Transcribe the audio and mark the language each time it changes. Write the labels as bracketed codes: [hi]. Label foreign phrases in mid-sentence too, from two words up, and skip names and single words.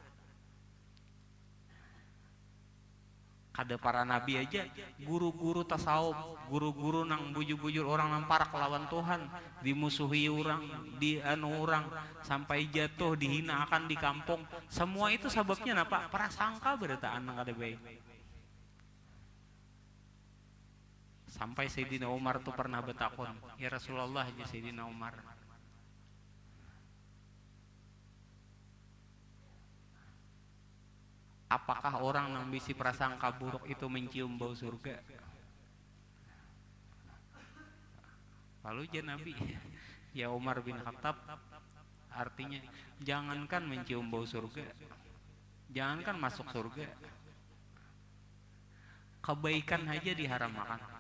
[bjn] Kada para nabi aja, guru-guru tasawuf, guru-guru nang bujur-bujur orang nang parak lawan Tuhan, dimusuhi orang, dianu orang, sampai jatuh, dihina akan di kampung. [id] Semua itu sebabnya apa? [bjn] Prasangka berataan nang kada baik. Sampai Sayyidina Umar tuh pernah bertakun, [ar] يا رسول الله [bjn] aja Sayyidina Umar, [id] apakah orang yang bisi prasangka buruk itu mencium bau surga? Lalu dia Nabi, ya Umar bin Khattab, artinya jangankan mencium bau surga, jangankan masuk surga, kebaikan aja diharamkan.